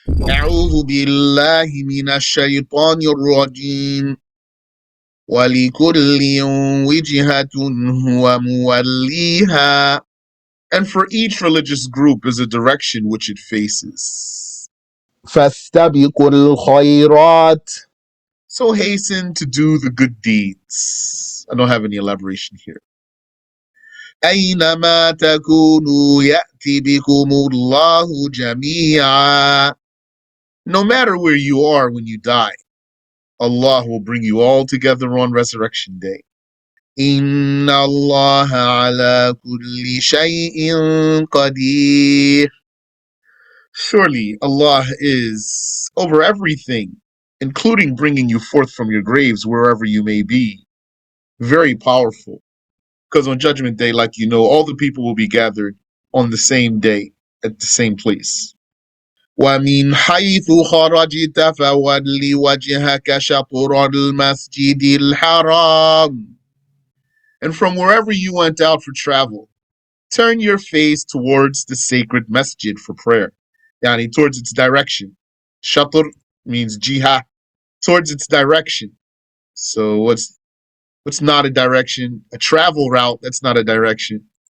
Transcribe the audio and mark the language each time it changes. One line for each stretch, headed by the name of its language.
Arabic: أعوذ بالله من الشيطان الرجيم ولكل وجهة هو موليها.
English: And for each religious group is a direction which it faces.
Arabic: فاستبقوا الخيرات.
English: So hasten to do the good deeds. I don't have any elaboration here.
Arabic: أينما تكونوا يأتي بكم الله جميعا.
English: No matter where you are when you die, Allah will bring you all together on Resurrection Day.
Arabic: إن الله على كل شيء قدير.
English: Surely Allah is over everything, including bringing you forth from your graves wherever you may be. Very powerful. Because on Judgment Day, like you know, all the people will be gathered on the same day at the same place.
Arabic: ومن حيث خرجت فول وجهك شطر المسجد الحرام.
English: And from wherever you went out for travel, turn your face towards the sacred masjid for prayer. Yani towards its direction. Shatr means jihah, towards its direction. So what's not a direction? A travel route, that's not a direction.